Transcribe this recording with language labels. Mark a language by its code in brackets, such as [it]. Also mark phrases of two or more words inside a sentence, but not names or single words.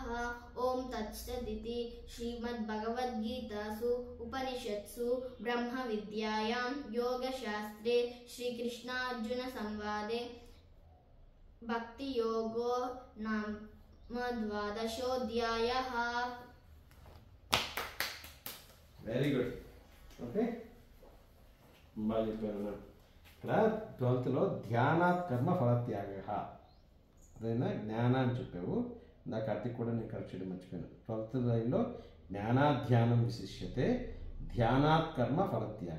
[sa] ओं तत्सदिति श्रीमद्भगवद्गीतासु उपनिषत्सु ब्रह्मविद्यायां योगशास्त्रे श्रीकृष्णार्जुनसंवादे भक्तियोगो नाम 12ोऽध्यायः. [en] very good. [te] ఓకే, బాగా చెప్పారు. ఇక్కడ 12th లో [sa] ధ్యానాత్ కర్మ ఫలత్యాగ [te] అదైనా జ్ఞాన అని చెప్పావు. నా కార్తీక్ కూడా నేను కరెక్ట్ చేయడం మర్చిపోయాను. 12th లైన్లో [sa] జ్ఞానాధ్యానం విశిష్యతే ధ్యానాత్ కర్మ ఫలత్యాగ.